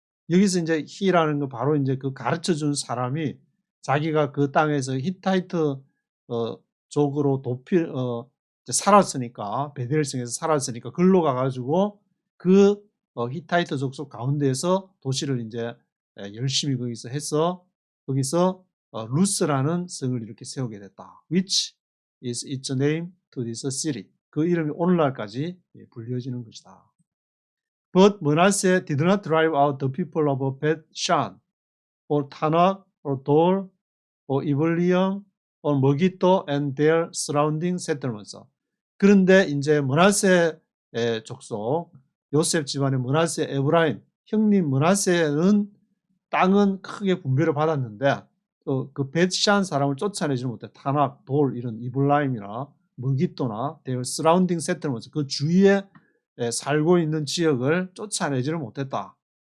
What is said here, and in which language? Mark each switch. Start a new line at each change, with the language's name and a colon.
Korean: 여기서 이제 he라는 거 바로 이제 그 가르쳐 준 사람이 자기가 그 땅에서 히타이트 쪽으로 살았으니까 베델성에서 살았으니까 글로 가가지고 그 히타이트 족속 가운데에서 도시를 이제 열심히 거기서 해서 거기서 루스라는 성을 이렇게 세우게 됐다.
English: Which is its name to this city.
Korean: 그 이름이 오늘날까지 불려지는 것이다.
English: But Manasseh did not drive out the people of Beth-shan, or Tanakh, or Dor, or Ibleam, or Megiddo and their surrounding settlements.
Korean: 그런데 이제 므낫세 족속, 요셉 집안의 므낫세 에브라임, 형님 므낫세는 땅은 크게 분배를 받았는데 그 벳샨 사람을 쫓아내지 못해 타낙, 돌 이런 이블라임이나 머깃도나
English: their surrounding settlements
Korean: 그 주위에 살고 있는 지역을 쫓아내지를 못했다.